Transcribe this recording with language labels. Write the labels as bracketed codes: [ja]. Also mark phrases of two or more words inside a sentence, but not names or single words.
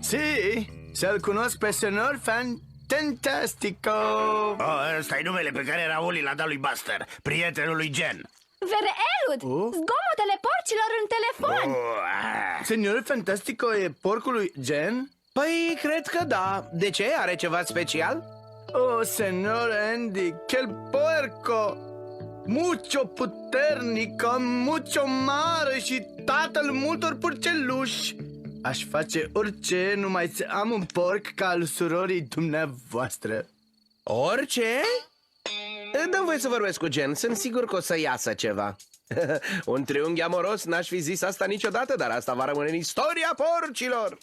[ro] Si, să-l cunosc pe senor Fantastico. Oh, ăsta e numele pe care Raul l-a dat lui Buster, prietenul lui Jen. Vereelut, zgomotele porcilor în telefon. Senor Fantastico e porcul lui Jen? Păi, cred că da. De ce? Are ceva special? [es] Oh, senor Andy, quel puerco! [ro] Mucho puternico, mucho mare și tatăl multor purceluși. Aș face orice numai să am un porc ca al surorii dumneavoastră. Orice? Dă-mi voie să vorbesc cu Jen. Sunt sigur că o să iasă ceva. Un triunghi amoros, n-aș fi zis asta niciodată, dar asta va rămâne în istoria porcilor.